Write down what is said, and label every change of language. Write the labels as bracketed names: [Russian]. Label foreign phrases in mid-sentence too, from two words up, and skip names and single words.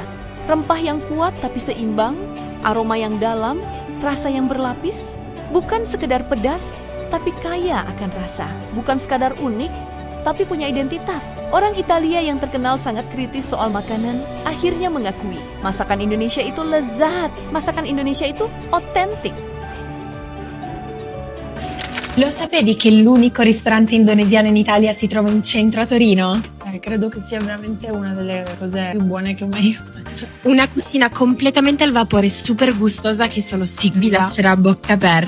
[Indonesian] Rempah yang kuat tapi seimbang, aroma yang dalam, rasa yang berlapis, bukan sekedar pedas, tapi kaya akan rasa. Bukan sekadar unik, tapi punya identitas. Orang Italia yang terkenal sangat kritis soal makanan, akhirnya mengakui masakan Indonesia itu lezat, masakan Indonesia itu otentik. [Italian] Lo sapevi che l'unico ristorante indonesiano in Italia si trova in centro a Torino? Credo che sia veramente una delle cose più buone che ho mai mangiato. Una cucina completamente al vapore, super gustosa, che solo vi lascerà a bocca aperta.